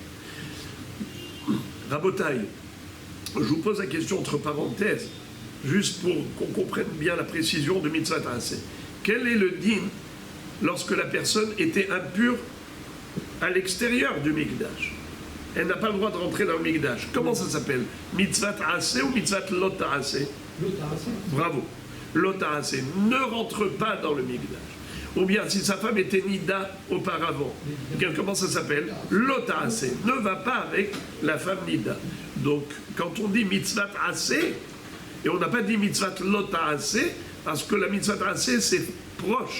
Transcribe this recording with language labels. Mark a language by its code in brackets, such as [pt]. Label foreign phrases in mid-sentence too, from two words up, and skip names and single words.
[fr] Rabotaï, je vous pose la question entre parenthèses, juste pour qu'on comprenne bien la précision de [he] מצוות עשה. [fr] Quel est le din lorsque la personne était impure à l'extérieur du Mikdash? Elle n'a pas le droit de rentrer dans le Mikdash. Comment ça s'appelle? [he] מצוות עשה [fr] ou [he] מצוות לא תעשה? Bravo. לא תעשה. [fr] Ne rentre pas dans le Mikdash. Ou bien si sa femme était Nida auparavant, comment ça s'appelle? [he] לא תעשה. [fr] Ne va pas avec la femme Nida. Donc quand on dit [he] מצוות עשה, [fr] et on n'a pas dit [he] מצוות לא תעשה, [fr] parce que la [he] מצוות עשה [fr] c'est proche.